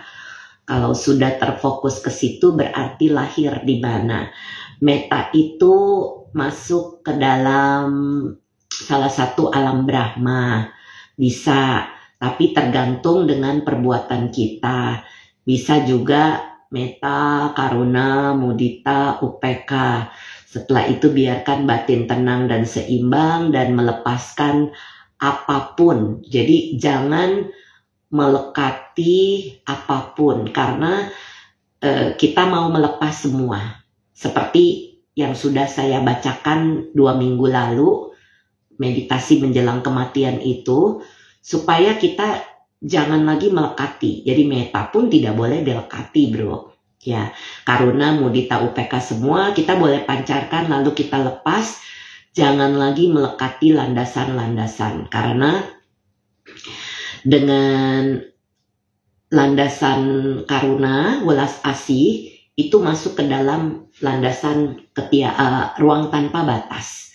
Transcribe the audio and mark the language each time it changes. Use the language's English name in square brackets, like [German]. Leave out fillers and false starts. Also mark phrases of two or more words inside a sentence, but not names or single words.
[Indonesian] Kalau sudah terfokus ke situ berarti lahir di mana? Metta itu masuk ke dalam salah satu alam Brahma. Bisa, tapi tergantung dengan perbuatan kita. Bisa juga metta, karuna, mudita, upeka. Setelah itu biarkan batin tenang dan seimbang dan melepaskan apapun. Jadi jangan melekati apapun karena kita mau melepas semua. Seperti yang sudah saya bacakan 2 minggu lalu, meditasi menjelang kematian itu, supaya kita jangan lagi melekati. Jadi metta pun tidak boleh dilekati, bro. Ya, karuna, mudita, upeka semua kita boleh pancarkan lalu kita lepas. Jangan lagi melekati landasan-landasan karena dengan landasan karuna, welas asih itu masuk ke dalam landasan ruang tanpa batas.